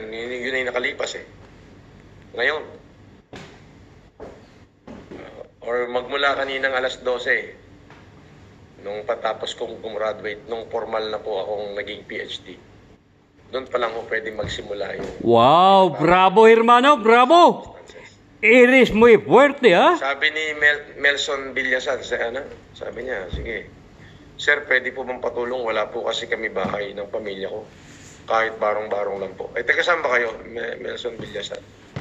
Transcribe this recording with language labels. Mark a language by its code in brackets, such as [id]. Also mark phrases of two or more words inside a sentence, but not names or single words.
[tl] Yun na yung nakalipas Ngayon. Or magmula kaninang alas 12, nung patapos kong gumraduate, nung formal na po akong naging PhD. Doon pa lang ko pwede magsimula yung... [es] Wow! Bravo, hermano! Bravo! Eres muy fuerte, ha? [tl] Sabi ni Melson Villasan, sabi niya, sige, sir, pwede po bang patulong? Wala po kasi kami bahay ng pamilya ko. Kahit barong-barong lang po. Teka, saan ba kayo, Melson Villasan?